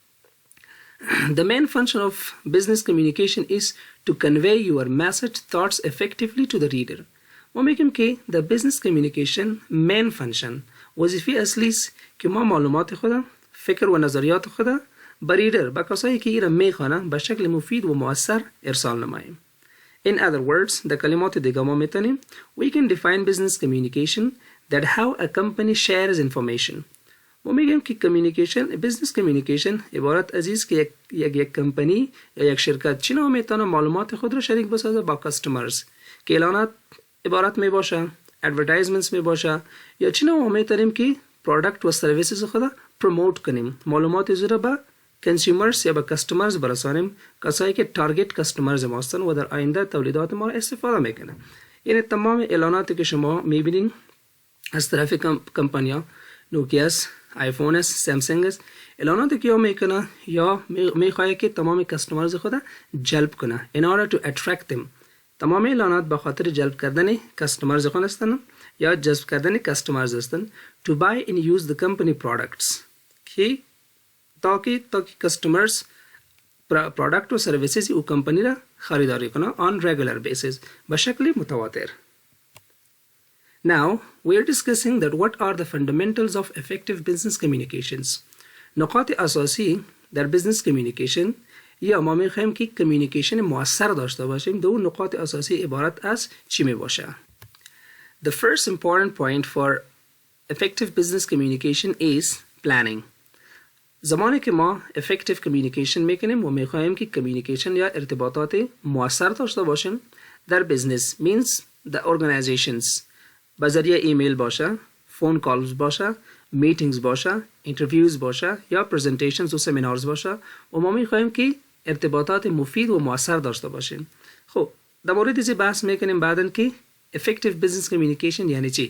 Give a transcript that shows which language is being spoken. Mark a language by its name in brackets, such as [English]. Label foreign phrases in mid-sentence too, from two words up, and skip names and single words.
[English] The main function of business communication is to convey your message thoughts effectively to the reader. [Persian] ما میگیم که [English] the business communication main function [Persian] وظیفه اصلی است که ما معلومات خود فکر و نظریات خود به ریدر به کسایی که ایرا میخوانه به شکل مفید و مؤثر ارسال نماییم. [English] In other words, [Persian] در کلمات دیگه ما میتونیم [English] we can define business communication that how a company shares information. [Persian] ما میگیم که [English] business communication [Persian] عبارت از است که یک کمپانی یا یک شرکت چنان میتونه معلومات خود را شریک بسازه با customers که اعلانات عبارت می باشه advertisements می باشه یا چنان ما میتونیم که product و services خود promote کنیم معلومات زیرا با consumers یا با customers برسانیم کسایی که [English] target customers [Persian] ما هستند و در آینده تولیدات ما را استفاده میکنه. یعنی تمام اعلاناتی که شما میبینین از طرف کمپانیا نوکیاس آیفون است سامسونگ است اعلاناتی که میکنه یا میخواد که تمام کستمرز خود جلب کنه [English] in order to attract them. [Persian] تمام اعلانات به خاطر جلب کردن کستمرز خود هستند یا جذب کردن کستمرز هستند [English] to buy and use the company products [Persian] که تاکي [English] customers product [Persian] و سرویسز او کمپانی را خریداری کنه [English] on regular basis [Persian] به شکل متواتر. [English] Now we are discussing that what are the fundamentals of effective business communications. [Persian] نقاط اساسی در [English] business communication [Persian] یا ما میخوایم که communication مؤثر داشته باشیم دو نقاط اساسی عبارت از چی می باشه. [English] The first important point for effective business communication is planning. [Persian] زمانی که ما [English] effective communication [Persian] میکنیم و میخوایم که communication یا ارتباطات مؤثر داشته باشیم در [English] business means the organizations [Persian] با ذریعه ایمیل باشه، [English] phone calls [Persian] باشه، میتینگز باشه، اینترویوز باشه یا پرزنتیشنز و سمینارز باشه و ما میخوایم که ارتباطات مفید و مؤثر داشته باشیم. خب در مورد این بحث میکنیم بعداً که [English] effective business communication [Persian] یعنی چی؟